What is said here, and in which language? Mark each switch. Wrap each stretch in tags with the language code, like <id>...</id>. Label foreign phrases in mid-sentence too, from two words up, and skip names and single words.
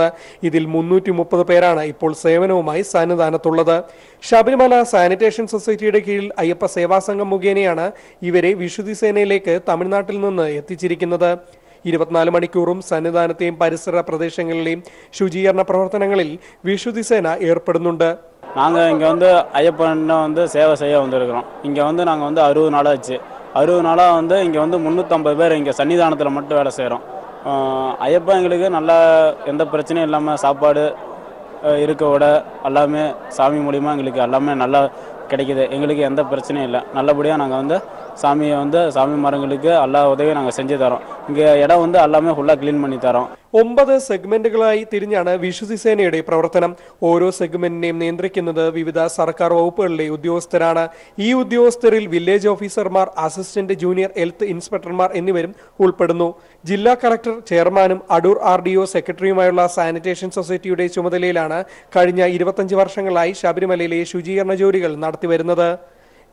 <ml>ഇതിൽ 330 പേരാണ് ഇപ്പോൾ സേവനവുമായി സന്നിധാനത്തുള്ളത്. ശബരിമല സാനിറ്റേഷൻ സൊസൈറ്റിയുടെ കീഴിൽ അയ്യപ്പ സേവാ സംഘം മുഖേനയാണ് ഇവരെ വിശുദ്ധിസേനയിലേക്ക് തമിഴ്നാട്ടിൽ നിന്ന് എത്തിച്ചിരിക്കുന്നത്. 24 മണിക്കൂറും സന്നിധാനത്തെയും പരിസര പ്രദേശങ്ങളിലെയും ശുചീകരണ പ്രവർത്തനങ്ങളിൽ വിശുദ്ധിസേന ഏർപ്പെടുന്നുണ്ട്.</ml> <ta>நாங்கள் இங்கே வந்து ஐயப்பனை வந்து சேவை செய்ய வந்திருக்கிறோம். இங்கே வந்து நாங்கள் வந்து 60 நாளாச்சு. 60 நாளாக வந்து இங்கே வந்து 350 பேர் இங்கே சன்னிதானத்தில் மட்டும் வேலை செய்கிறோம். ஐயப்பா எங்களுக்கு நல்லா எந்த பிரச்சனையும் இல்லாமல் சாப்பாடு இருக்க விட எல்லாமே சாமி மூலிமா எங்களுக்கு எல்லாமே நல்லா கிடைக்குது. எங்களுக்கு எந்த பிரச்சனையும் இல்லை. நல்லபடியாக நாங்கள் வந்து சாமியை வந்து சாமி மரங்களுக்கு எல்லா உதவியும் நாங்கள் செஞ்சு தரோம். இங்கே இடம் வந்து எல்லாமே ஃபுல்லாக க்ளீன் பண்ணி தரோம்.</ta> <ml>9 സെഗ്മെന്റുകളായി തിരിഞ്ഞാണ് വിശുദ്ധിസേനയുടെ പ്രവർത്തനം. ഓരോ സെഗ്മെന്റിനെയും നിയന്ത്രിക്കുന്നത് വിവിധ സർക്കാർ വകുപ്പുകളിലെ ഉദ്യോഗസ്ഥരാണ്. ഈ ഉദ്യോഗസ്ഥരിൽ വില്ലേജ് ഓഫീസർമാർ, അസിസ്റ്റന്റ് ജൂനിയർ ഹെൽത്ത് ഇൻസ്പെക്ടർമാർ എന്നിവരും ഉൾപ്പെടുന്നു. ജില്ലാ കളക്ടർ ചെയർമാനും അടൂർ RDO സെക്രട്ടറിയുമായുള്ള സാനിറ്റേഷൻ സൊസൈറ്റിയുടെ ചുമതലയിലാണ് കഴിഞ്ഞ 25 വർഷങ്ങളായി ശബരിമലയിലെ ശുചീകരണ ജോലികൾ നടത്തിവരുന്നത്.</ml>